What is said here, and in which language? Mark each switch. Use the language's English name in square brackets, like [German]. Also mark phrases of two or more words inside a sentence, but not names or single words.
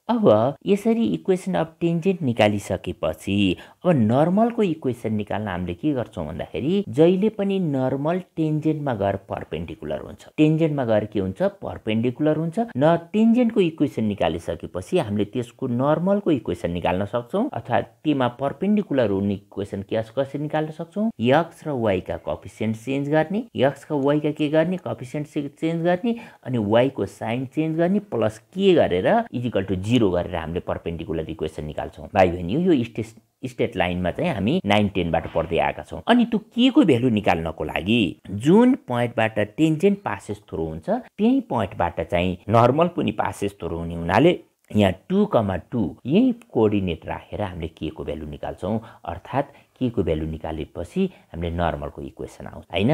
[Nepali] अब यसरी [English] equation of tangent [Nepali] निकालिसकेपछि अब नर्मलको इक्वेसन निकाल्न हामीले के गर्छौं भन्दाखेरि जहिले पनि नर्मल टेन्जेन्टमा गएर परपेन्डिकुलर हुन्छ। टेन्जेन्टमा गएर के हुन्छ, परपेन्डिकुलर हुन्छ। न टेन्जेन्टको इक्वेसन निकालिसकेपछि हामीले त्यसको नर्मलको इक्वेसन निकाल्न सक्छौं अथवा त्यसमा परपेन्डिकुलर हुने इक्वेसन कसरी निकाल्न सक्छौं, x र y का [English] coefficient change [Nepali] गर्ने, x का y का के गर्ने, [English] coefficient change [Nepali] गर्ने अनि y को [English] sign change [Nepali] गर्ने प्लस के गरेर = 0 गरेर हामीले परपेन्डिकुलर इक्वेसन निकाल्छौं। भाइ बहिनी, यो [English] straight lineमा [Nepali] चाहिँ हामी 9 10 बाट पढ्दै आएका छौं। अनि त्यो के को भ्यालु निकाल्नको लागि जुन पोइन्टबाट टेन्जेन्ट [English] passes through [Nepali] हुन्छ त्यही पोइन्टबाट चाहिँ नर्मल पनि [English] passes through [Nepali] हुने हुनाले यहाँ 2,2 यही कोअर्डिनेट राखेर हामीले के को भ्यालु निकाल्छौं, अर्थात् के को भ्यालु निकालेपछि हामीले नर्मलको इक्वेसन आउँछ हैन।